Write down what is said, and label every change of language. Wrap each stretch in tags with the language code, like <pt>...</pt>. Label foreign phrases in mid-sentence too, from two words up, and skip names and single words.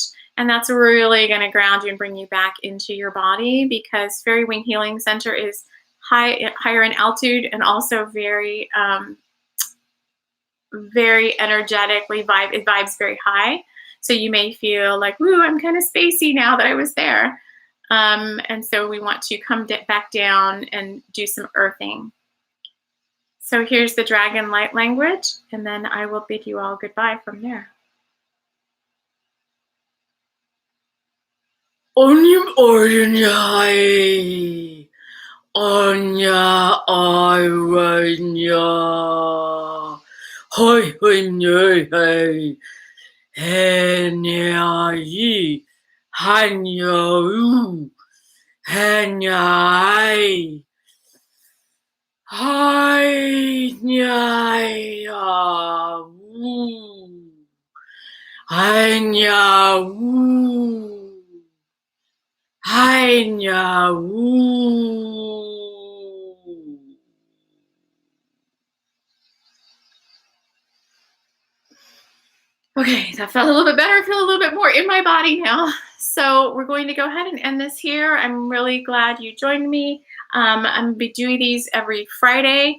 <en>And that's really going to ground you and bring you back into your body, because FAIRYWING Healing Center is higher in altitude and also very, very energetically it vibes very high. So you may feel like, woo, I'm kind of spacey now that I was there. And so we want to come back down and do some earthing. So here's the dragon light language, and then I will bid you all goodbye from there. Onyum Ornyai Onya Aranya Hoi Hoy Henyai Hanyo Henyai Hai nya woo. Hai nya woo. Hai nya woo. Okay, that felt a little bit better. I feel a little bit more in my body now. So we're going to go ahead and end this here. I'm really glad you joined me. I'm going to be doing these every Friday.</en>